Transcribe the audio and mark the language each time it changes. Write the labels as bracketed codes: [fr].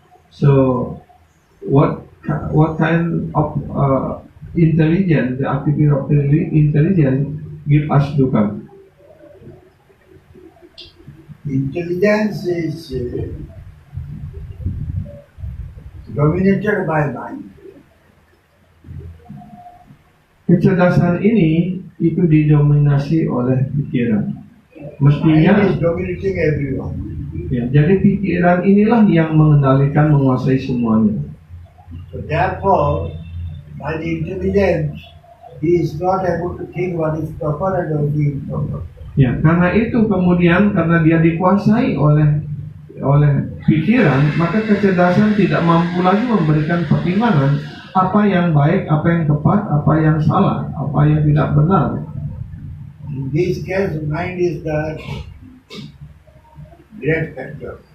[en] So what kind of intelligence, the activity of the intelligence give us dukkha? intelligence is dominated by mind. [id] Kecerdasan ini itu didominasi oleh pikiran. [en] Mind [id] Mestinya, [en] is dominating everyone. [id] ya, jadi pikiran inilah yang mengendalikan, menguasai semuanya. [en] So therefore, by the intelligence, he is not able to think what is proper and what is improper. [id] Ya, karena itu kemudian karena dia dikuasai oleh pikiran, maka kecerdasan tidak mampu lagi memberikan pertimbangan apa yang baik, apa yang tepat, apa yang salah, apa yang tidak benar. [en] In this case, mind is the great factor.